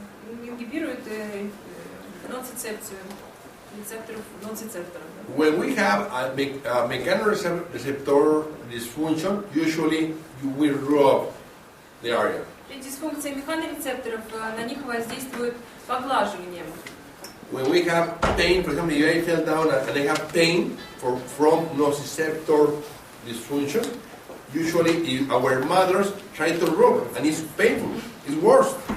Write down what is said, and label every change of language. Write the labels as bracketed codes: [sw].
[ru] Ингибирует ноцицепцию рецепторов, ноцицепторов. [en] When we have a mechanoreceptor dysfunction, usually you will rub the area. [ru] При дисфункции механорецепторов на них воздействует поглаживанием. [en] When we have pain, for example, if I fell down and I have pain from nociceptor dysfunction, usually our mothers try to rub, and it's painful, it's worse.